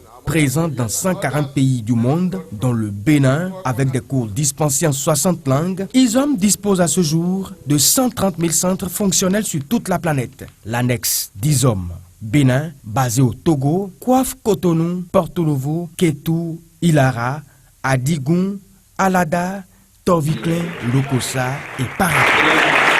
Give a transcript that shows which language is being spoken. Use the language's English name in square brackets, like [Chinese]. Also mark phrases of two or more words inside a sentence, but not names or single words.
[French] Présents dans 140 pays du monde, dont le Bénin, avec des cours dispensés en 60 langues, ISOM dispose à ce jour de 130 000 centres fonctionnels sur toute la planète. L'annexe d'ISOM Bénin, basé au Togo, coiffe Cotonou, Porto Novo, Kétou, Ilara, Adigoun, Alada, Torviclin, Lokossa et Parakou.